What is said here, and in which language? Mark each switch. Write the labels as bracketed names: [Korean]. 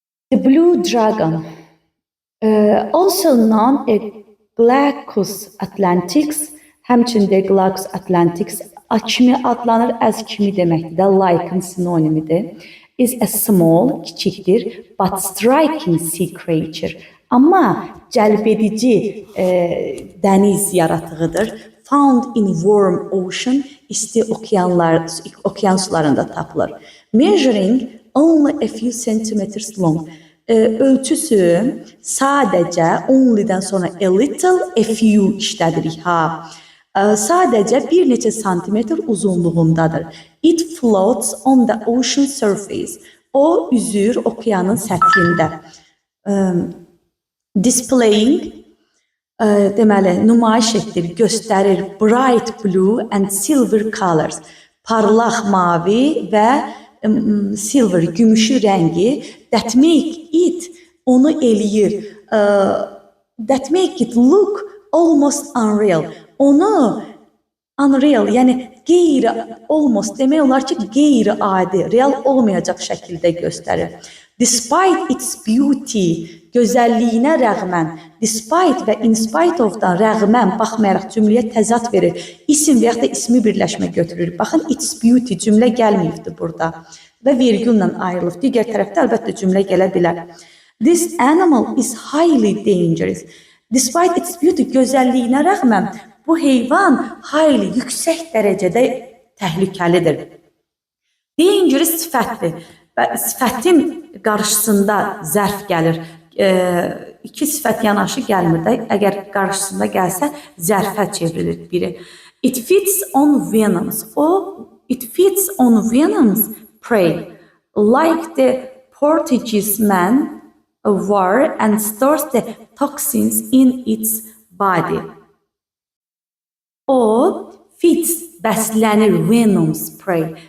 [English] The blue dragon, also known as Glaucus atlanticus, [Azerbaijani] həmçində Glaucus atlanticus kimi adlanır, [English] as [Azerbaijani] kimi deməkdir, [English] like-ın [Azerbaijani] sinonimidir, [English] is a small, [Azerbaijani] kiçikdir, [English] but striking sea creature. [Azerbaijani] Amma cəlbedici dəniz yaratığıdır. [English] Found in warm ocean, [Azerbaijani] isti okyan sularında tapılır. [English] Measuring only a few centimeters long. [Azerbaijani] Ölçüsü sadəcə only'dən sonra [English] a little, a few [Azerbaijani] işlədirik. Sadəcə bir neçə santimetr uzunluğundadır. [English] It floats on the ocean surface. [Azerbaijani] O üzür okyanın səthində. [English] Displaying, [Azerbaijani] deməli, nümayiş etdir, göstərir [English] bright blue and silver colors. [Azerbaijani] Parlaq mavi və silver, gümüşü rəngi. [English] That make it, [Azerbaijani] onu eləyir. [English] That make it look almost unreal. [Azerbaijani] Onu unreal, yəni almost demək olar ki, qeyri-adi, real olmayacaq şəkildə göstərir. [English] Despite its beauty, [Azerbaijani] gözəlliyinə rəğmən, despite və [English] in spite of- [Azerbaijani] dan rəğmən, baxmayaraq cümləyə təzad verir. İsim və yaxud da ismi birləşmə götürür. Baxın, [English] its beauty [Azerbaijani] cümlə gəlməyibdir burada və vergülla ayrılıb. Digər tərəfdə əlbəttə cümlə gələ bilər. [English] This animal is highly dangerous. Despite its beauty, [Azerbaijani] gözəlliyinə rəğmən, bu heyvan highly, yüksək dərəcədə təhlükəlidir. Dangerous sifətdir və sifətin qarşısında zərf gəlir. iki sifət yanaşı gəlmir də. Əgər qarşısında gəlsə zərfə çevrilir biri. [English] It feeds on venoms. It feeds on venoms prey. Like the Portuguese man war and stores the toxins in its body. [Azerbaijani] O feeds bəslənir [English] venoms prey.